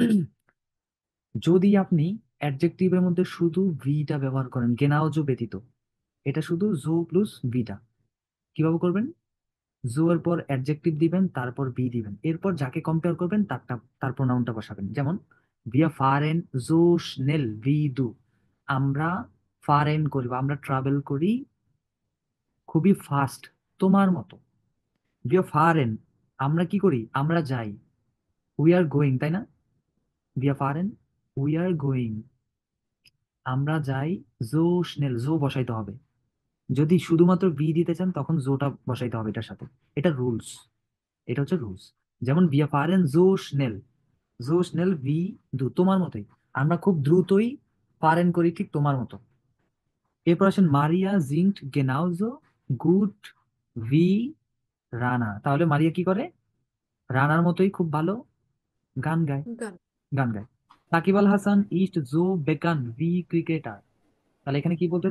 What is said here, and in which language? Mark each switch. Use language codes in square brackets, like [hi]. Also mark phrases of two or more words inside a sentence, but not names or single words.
[bn] যদি আপনি অ্যাডজেক্টিভের মধ্যে শুধু ভিটা ব্যবহার করেন, গেনাউজো ব্যতীত, এটা শুধু জো প্লাস ভিটা, কিভাবে করবেন? জো এর পর অ্যাডজেক্টিভ দিবেন, তারপর বি দিবেন, এরপর যাকে কম্পেয়ার করবেন তার প্রোনাউনটা বসাবেন। [de] যেমন wir fahren so schnell wie du, [bn] আমরা ফারেন করি বা আমরা ট্রাভেল করি খুবই ফাস্ট তোমার মতো। [de] wir fahren, [bn] আমরা কি করি? আমরা যাই। [en] we are going, [bn] তাই না? [de] wir fahren, [en] we are going, [bn] আমরা যাই। [de] so schnell, [bn] জো বসাইতে হবে। যদি শুধুমাত্র বি দিতে চান তখন জোটা বসাইতে হবে এটার সাথে। এটা রুলস, এটা হচ্ছে রুলস। যেমন [de] wir fahren so schnell, so schnell wie du, [bn] তোমার মতোই, আমরা খুব দ্রুতই পারেন করি ঠিক তোমার মতো। এরপর আসেন মারিয়া [de] singt genauso gut wie [bn] রানা, তাহলে মারিয়া কি করে? রানার মতোই খুব ভালো গান গায়, গান। গান গায়। সাকিব আল হাসান [de] ist so bekannt wie [bn] ক্রিকেটার, তাহলে এখানে কি বলতেছে?